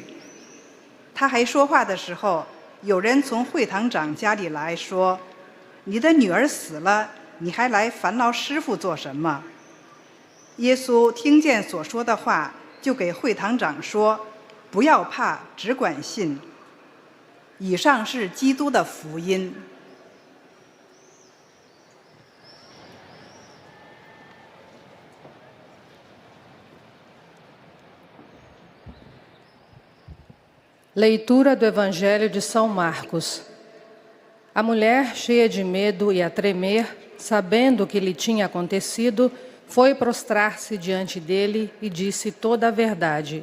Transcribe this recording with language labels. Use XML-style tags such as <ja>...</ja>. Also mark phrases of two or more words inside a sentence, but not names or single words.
<zh>他还说话的时候，有人从会堂长家里来说：“你的女儿死了，你还来烦劳师傅做什么？” 耶稣听见所说的话，就给会堂长说：“不要怕，只管信。” 以上是基督的福音。</zh> <pt>Leitura do Evangelho de São Marcos. A mulher, cheia de medo e a tremer, sabendo o que lhe tinha acontecido, foi prostrar-se diante dele e disse toda a verdade.</pt>